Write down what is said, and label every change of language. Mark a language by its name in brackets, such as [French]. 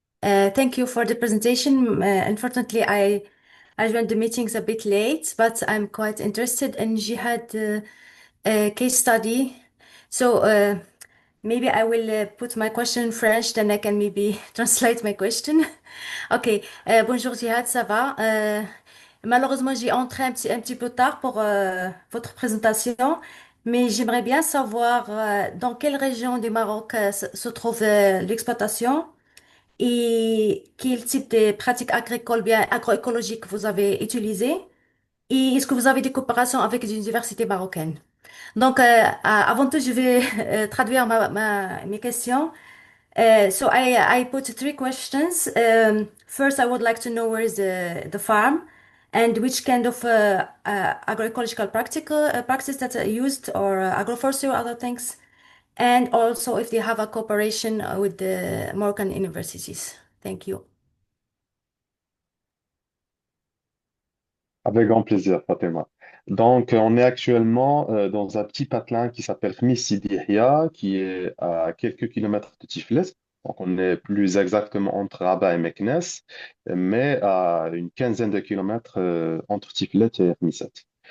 [English] Thank you for the presentation. Unfortunately, I joined the meetings a bit late, but I'm quite interested in jihad case study. So maybe I will put my question in French, then I can maybe translate my question. [French] Ok. Bonjour Jihad, ça va? Malheureusement, j'ai entré un petit peu tard pour votre présentation, mais j'aimerais bien savoir dans quelle région du Maroc se trouve l'exploitation et quel type de pratiques agricoles bien agroécologiques vous avez utilisé et est-ce que vous avez des coopérations avec les universités marocaines? Donc, avant tout, je vais traduire mes questions. [English] So I put three questions. First, I would like to know where is the farm and which kind of agroecological practice that are used or agroforestry or other things. And also if they have a cooperation with the Moroccan universities. Thank you. [French] Avec grand plaisir, Fatima. Donc, on est actuellement dans un petit patelin qui s'appelle Khmis Sidi Yahia, qui est à quelques kilomètres de Tiflis. Donc, on est plus exactement entre Rabat et Meknès, mais à une quinzaine de kilomètres entre Tiflis et Khmissat.